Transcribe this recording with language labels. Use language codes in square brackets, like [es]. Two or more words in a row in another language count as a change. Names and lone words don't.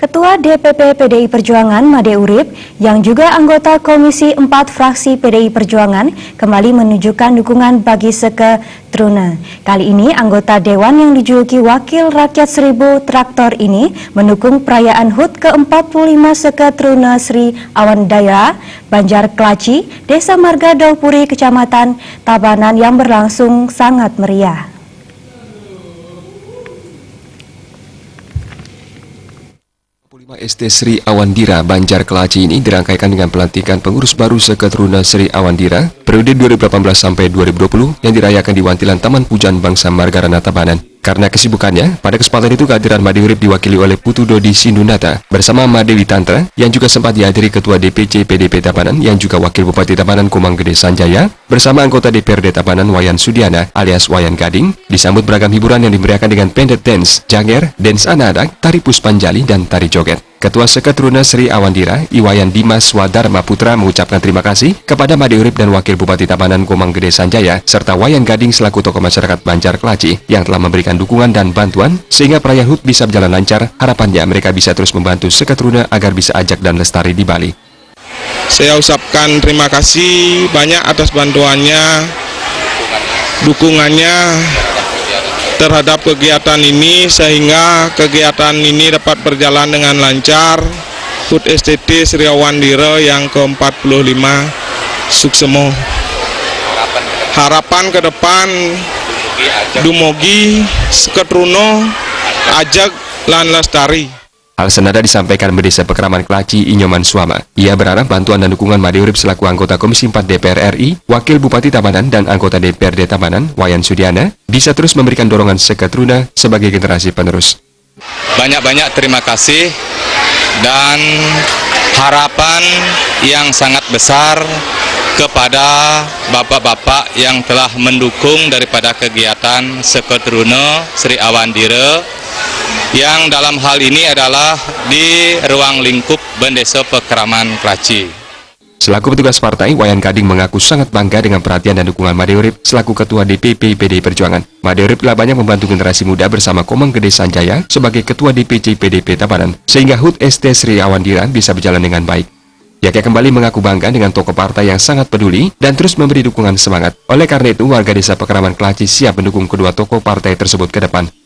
[id] Ketua DPP PDI Perjuangan Made Urip yang juga anggota Komisi 4 fraksi PDI Perjuangan kembali menunjukkan dukungan bagi Seke Truna. Kali ini anggota Dewan yang dijuluki Wakil Rakyat 1000 Traktor ini mendukung perayaan HUT ke-45 Seke Truna Sri Awandira, Banjar Klaci, Desa Marga Daupuri, Kecamatan Tabanan yang berlangsung sangat meriah. ST Sri Awandira Banjar Klaci ini dirangkaikan dengan pelantikan pengurus baru Seke Truna Sri Awandira periode 2018 sampai 2020 yang dirayakan di Wantilan Taman Pujan Bangsa Margarana Tabanan. Karena kesibukannya, pada kesempatan itu kehadiran Made Urip diwakili oleh Putu Dodi Sindunata bersama Made Witantra yang juga sempat dihadiri Ketua DPC PDP Tabanan yang juga Wakil Bupati Tabanan Komang Gede Sanjaya bersama anggota DPRD Tabanan Wayan Sudiana alias Wayan Gading. Disambut beragam hiburan yang dimeriahkan dengan pendet dance, janger, dance anak-anak, tari puspanjali, dan tari joget. Ketua Seke Truna Sri Awandira, Iwayan Dimas Swadharma Putra mengucapkan terima kasih kepada Made Urip dan Wakil Bupati Tabanan Komang Gede Sanjaya serta Wayan Gading selaku tokoh masyarakat Banjar Klaci yang telah memberikan dukungan dan bantuan sehingga perayaan HUT bisa berjalan lancar. Harapannya mereka bisa terus membantu Seke Truna agar bisa ajak dan lestari di Bali. Saya ucapkan terima kasih banyak atas bantuannya, dukungannya terhadap kegiatan ini sehingga kegiatan ini dapat berjalan dengan lancar. HUT STT Sri Awandira yang ke-45 suksemo. Harapan ke depan dumugi Seke Truna ajak lan lestari. Hal senada disampaikan Desa Pekraman Klaci Inyoman Suama. Ia berharap bantuan dan dukungan Made Urip selaku anggota Komisi 4 DPR RI, Wakil Bupati Tabanan dan anggota DPRD Tabanan Wayan Sudiana bisa terus memberikan dorongan Seke Truna sebagai generasi penerus. Banyak-banyak terima kasih dan harapan yang sangat besar kepada bapak-bapak yang telah mendukung daripada kegiatan Seke Truna Sri Awandira yang dalam hal ini adalah di ruang lingkup Desa Pekraman Klaci. Selaku petugas partai, Wayan Gading mengaku sangat bangga dengan perhatian dan dukungan Made Urip selaku Ketua DPP PDI Perjuangan. Made Urip telah banyak membantu generasi muda bersama Komang Gede Sanjaya sebagai Ketua DPC PDP Tabanan, sehingga HUT ST Sri Awandira bisa berjalan dengan baik. Ia kembali mengaku bangga dengan tokoh partai yang sangat peduli dan terus memberi dukungan semangat. Oleh karena itu, warga Desa Pekraman Klaci siap mendukung kedua tokoh partai tersebut ke depan.